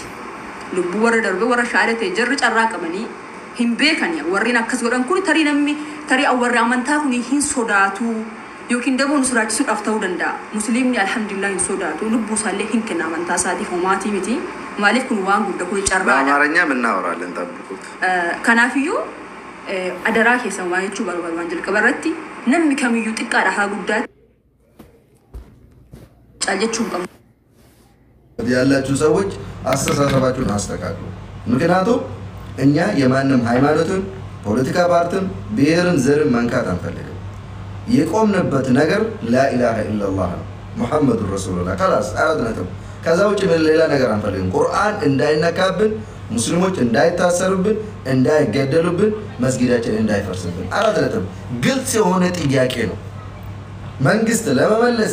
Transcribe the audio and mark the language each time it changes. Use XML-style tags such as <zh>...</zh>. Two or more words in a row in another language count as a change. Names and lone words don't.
<om>Lubbuu warra darbe warra shaadatee jarri carraa qabanii hin beekani warreen akkas godhan kun tarii warri amantaa kun hin sodaatu yookiin daboon sodaachisuudhaaf ta'uu danda'a. Musliimni alhamdulillah hin sodaatu lubbuu isaallee hin kenna amantaa isaatiif homaatii miti. Maaliif kun waan guddaa kun carraadha.</om> <am>በአማርኛ የምናወራለን ጠብቁት።</am> <om>Kanaafiyyuu adaraa keessan waan jechuu barbaadu waan jalqaba irratti namni kamiyyuu xiqqaadha haa guddaa</om> <am>ጫልጀቹን ቀም ያላችሁ ሰዎች አስተሳሰባችሁን አስተካክሉ። ምክንያቱም እኛ የማንም ሃይማኖትን ፖለቲካ ፓርቲን ብሔርን ዘርን መንካት አንፈልግም። የቆምንበት ነገር</am> <ar>لا إله إلا الله محمد رسول الله</ar> <am>خلاص አረድነው። ከዛ ውጭ ሌላ ነገር አንፈልግም። ቁርአን እንዳይነካብን ሙስሊሞች እንዳይታሰሩብን እንዳይገደሉብን መስጊዳችን እንዳይፈርስብን አረድነው። ግልጽ የሆነ ጥያቄ ነው። መንግስት ለመመለስ</am>